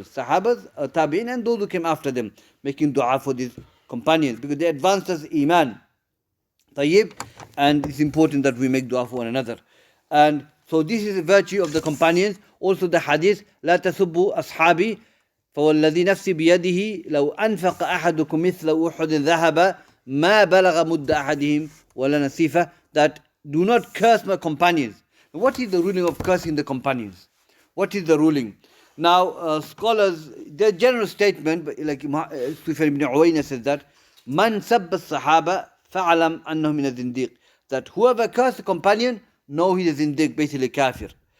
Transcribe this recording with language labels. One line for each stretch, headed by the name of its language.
English: Sahabas, Tabi'in, and those who came after them, making dua for these companions, because they advanced us Iman. Tayyib, and it's important that we make dua for one another. And so this is the virtue of the companions. Also the hadith,
Arabic: لا تسبوا أصحابي فوالذي نفسي بيده لو أنفق أحدكم مثل أحد ذهب ما بلغ مد أحدهم ولا نصيفه.
English: That do not curse my companions. What is the ruling of cursing the companions? What is the ruling? Now, scholars, their general statement, like Sufyan ibn Uwaynah says that,
Arabic: Man sabba sahaba fa'alam annahu min al-zindiq.
English: That whoever cursed the companion, know he is zindiq, basically kafir.